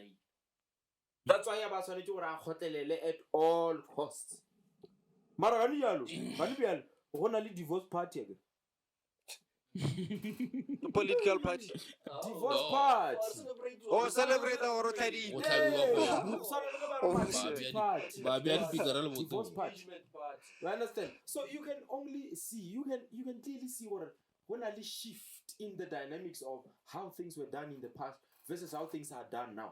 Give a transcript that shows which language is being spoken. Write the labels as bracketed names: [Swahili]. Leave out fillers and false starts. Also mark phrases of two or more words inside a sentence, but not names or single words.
[English] That's why [Tswana] ba tshwanetse gore a kgotlelele [English] at all costs. [Tswana] Mara ga ni go na le [English] divorce party again. The political party. Divorce party. Oh, celebrate our Teddy. Divorce party. You understand? So you can only see, you can clearly see when a shift in the dynamics of how things were done in the past versus how things are done now.